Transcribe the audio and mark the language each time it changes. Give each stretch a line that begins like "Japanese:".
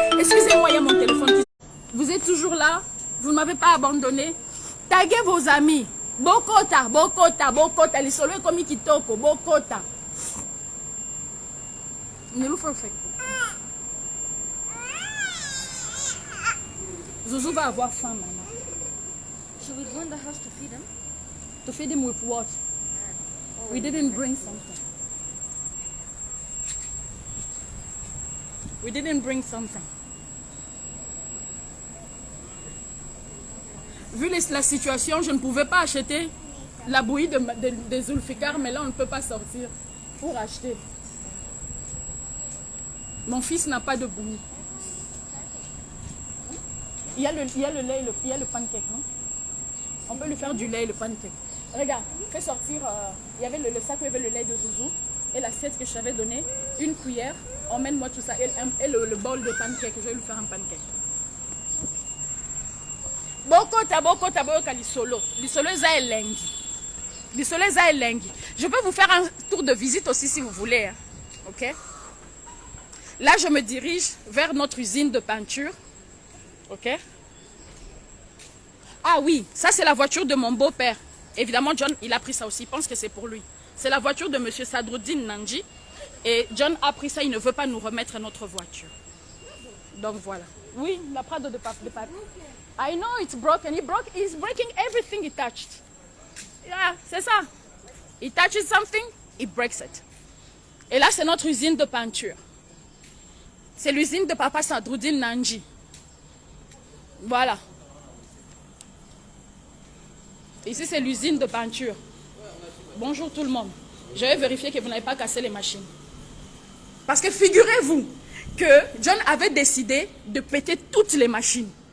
French: Excusez-moi, il y a mon téléphone qui... Vous êtes toujours là? Vous ne m'avez pas abandonné? Taguez vos amis.
Lingala: Bokota, Bokota, Bokota.
French: Les soleils comme
Lingala: Kitoko, Bokota.
French: Niloufer fait. Zouzou va avoir faim maintenant.
English: Should we go in the house to feed him? To feed him with what? We didn't bring something. We didn't bring something.
French: vu la situation, je ne pouvais pas acheter la bouillie de Zulfikar, mais là, on ne peut pas sortir pour acheter. Mon fils n'a pas de bouillie. Il y a le lait, il y a le pancake, non? On peut lui faire du lait et le pancake. Regarde, fais sortir, il y avait le sac où il y avait le lait de Zouzou et l'assiette que je t'avais donnée, une cuillère, emmène-moi tout ça et le bol de pancake, je vais lui faire un pancake.
Lingala: Bokota, lisolo eza elengi. Lisolo eza elengi.
French: Je peux vous faire un tour de visite aussi si vous voulez, hein. Ok? Là, je me dirige vers notre usine de peinture. Ok? Ah oui, ça c'est la voiture de mon beau-père. Évidemment, John, il a pris ça aussi. Il pense que c'est pour lui. C'est la voiture de M. Sadruddin Nandji. Et John a pris ça. Il ne veut pas nous remettre notre voiture. Donc voilà. Oui, la Prado de pape.
English: I know it's broken. He's breaking everything he touched. Yeah,
French: c'est ça.
English: He touches something, he breaks it.
French: Et là, c'est notre usine de peinture. C'est l'usine de papa Sadruddin Nandji. Voilà. Ici, c'est l'usine de peinture. Bonjour tout le monde. Je vais vérifier que vous n'avez pas cassé les machines. Parce que figurez-vous que John avait décidé de péter toutes les machines.